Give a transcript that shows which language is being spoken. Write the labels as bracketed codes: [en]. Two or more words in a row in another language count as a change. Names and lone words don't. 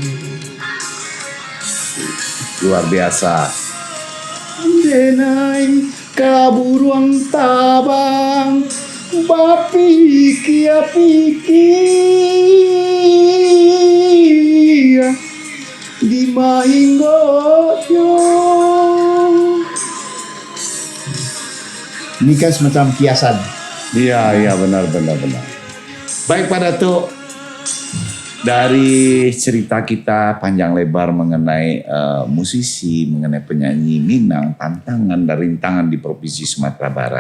[id] Luar biasa. [min] Denai kaburuang tabang, bapiki di mahinggoyo. [id] Ini kan semacam kiasan. Iya benar. Baik Pak Datuk, dari cerita kita panjang lebar mengenai musisi, mengenai penyanyi Minang, tantangan dan rintangan di Provinsi Sumatera Barat.